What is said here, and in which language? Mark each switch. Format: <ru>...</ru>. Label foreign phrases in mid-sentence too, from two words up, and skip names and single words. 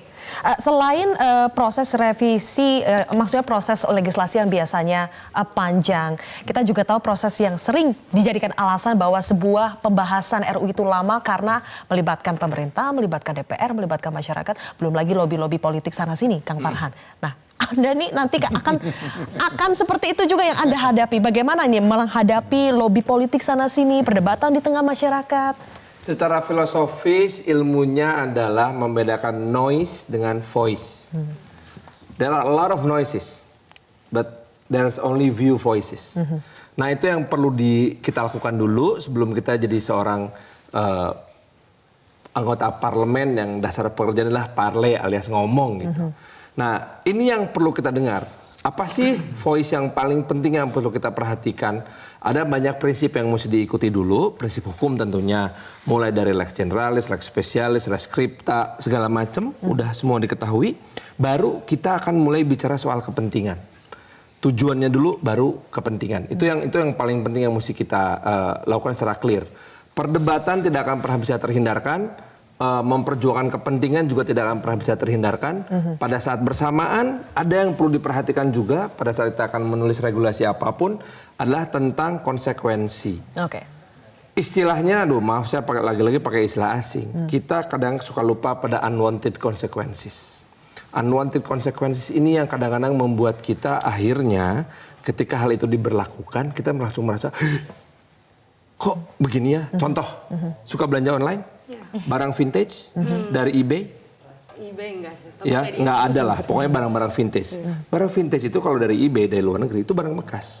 <id>Selain proses revisi, maksudnya proses legislasi yang biasanya panjang, kita juga tahu proses yang sering dijadikan alasan bahwa sebuah pembahasan RUU itu lama karena melibatkan pemerintah, melibatkan DPR, melibatkan masyarakat, belum lagi lobby-lobby politik sana-sini, Kang Farhan. Nah, Anda nih nanti akan seperti itu juga yang Anda hadapi. Bagaimana nih menghadapi lobby politik sana-sini, perdebatan di tengah masyarakat? Secara filosofis ilmunya adalah membedakan noise dengan voice.</id> <en>There are a lot of noises, but there's only few voices.</en> <id>Nah itu yang perlu kita lakukan dulu sebelum kita jadi seorang anggota parlemen yang dasar pekerjaan adalah parle alias ngomong gitu. Nah ini yang perlu kita dengar. Apa sih voice yang paling penting yang perlu kita perhatikan? Ada banyak prinsip yang mesti diikuti dulu, prinsip hukum tentunya, mulai dari</id> <la>lex generalis, lex specialis, res scripta,</la> <id>segala macam, udah semua diketahui. Baru kita akan mulai bicara soal kepentingan. Tujuannya dulu, baru kepentingan. Itu yang paling penting yang mesti kita lakukan secara clear. Perdebatan tidak akan pernah bisa terhindarkan. Memperjuangkan kepentingan juga tidak akan pernah bisa terhindarkan. Pada saat bersamaan ada yang perlu diperhatikan juga pada saat kita akan menulis regulasi apapun adalah tentang konsekuensi. Oke. Istilahnya, maaf saya lagi-lagi pakai istilah asing. Kita kadang suka lupa pada</id> <en>unwanted consequences. Unwanted consequences</en> <id>ini yang kadang-kadang membuat kita akhirnya ketika hal itu diberlakukan kita langsung merasa kok begini ya. Contoh, suka belanja online? Barang vintage dari eBay? eBay enggak sih. Ya, nggak ada lah. Pokoknya barang-barang vintage. Barang vintage itu kalau dari eBay, dari luar negeri, itu barang bekas.</id>